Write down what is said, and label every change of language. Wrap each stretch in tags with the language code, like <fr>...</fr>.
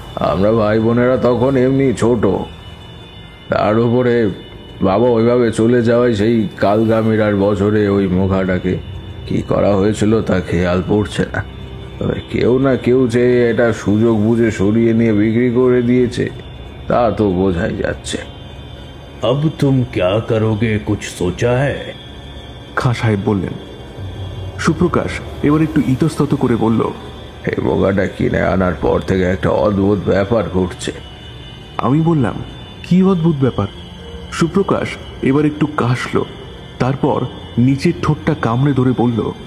<bn>আমরা ভাই বোনেরা তখন এমনি ছোট, তার উপরে বাবা ওইভাবে চলে যাওয়ায় সেই কালগামিরার বছরে ওই মোকাটাকে কি করা হয়েছিল তা খেয়াল পড়ছে না। তবে কেউ না কেউ যে এটা সুযোগ বুঝে সরিয়ে নিয়ে বিক্রি করে দিয়েছে তা তো বোঝাই যাচ্ছে।</bn> <hi>अब तुम क्या करोगे, कुछ सोचा है?</hi> <bn>খাঁ সাহেব বললেন। সুপ্রকাশ এবার একটু ইতস্তত করে বলল, এই মোকাটা কিনে আনার পর থেকে একটা অদ্ভুত ব্যাপার ঘটছে। আমি বললাম, কি অদ্ভুত ব্যাপার? সুপ্রকাশ এবার একটু কাশল, তারপর নিচের ঠোঁটটা কামড়ে ধরে বলল,</bn>